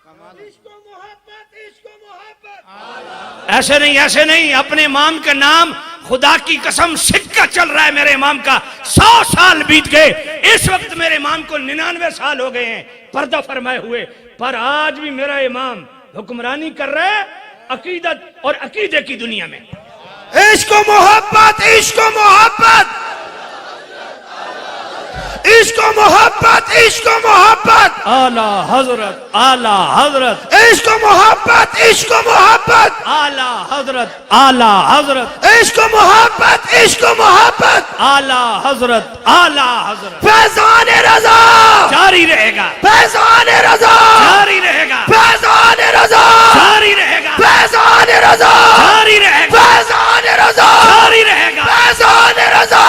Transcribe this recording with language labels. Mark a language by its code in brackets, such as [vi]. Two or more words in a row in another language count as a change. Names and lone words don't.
[ur] ایسے نہیں اپنے امام کا نام خدا کی قسم سکہ چل رہا ہے میرے امام کا 100 سال بیت گئے اس وقت میرے امام کو 99 سال ہو گئے ہیں پردہ فرمائے ہوئے پر آج بھی میرا امام حکمرانی کر رہا ہے عقیدت اور عقیدے کی دنیا میں عشق و محبت عشق و محبت عشق و محبت عشق و محبت اعلی حضرت عشق و محبت عشق و محبت اعلی حضرت عشق و محبت عشق و محبت اعلی حضرت فیضان رضا جاری رہے گا فیضان رضا جاری رہے گا فیضان رضا جاری رہے گا فیضان رضا جاری رہے گا فیضان رضا جاری رہے گا فیضان رضا